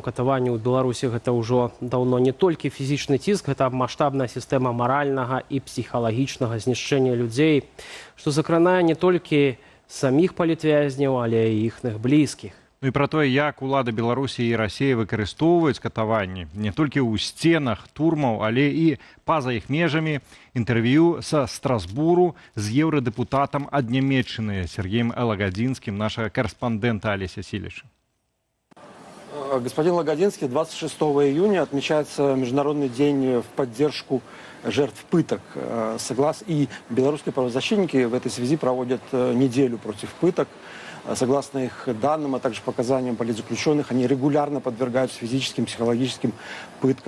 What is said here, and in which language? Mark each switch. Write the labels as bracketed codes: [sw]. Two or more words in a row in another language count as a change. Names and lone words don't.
[be] Катаванне ў Беларусі гэта ўжо даўно не толькі фізічны ціск, гэта маштабная сістэма маральнага і псіхалагічнага знішчэння людзей, што закранае не толькі саміх палітвязняў, але і іхных блізкіх. Ну і пра тое, як улады Беларусі і Расіі выкарыстоўваюць катаванні не толькі ў сценах турмаў, але і па-за іх межамі. Інтэрв'ю са Страсбуру з еўрадэпутатам ад Нямецчыны Сергеем Лагодинским, [ru] нашего корреспондента Олеся Силича. Господин Лагодинский, 26 июня отмечается Международный день в поддержку жертв пыток. И белорусские правозащитники в этой связи проводят неделю против пыток. Согласно их данным, а также показаниям политзаключенных, они регулярно подвергаются физическим, психологическим пыткам.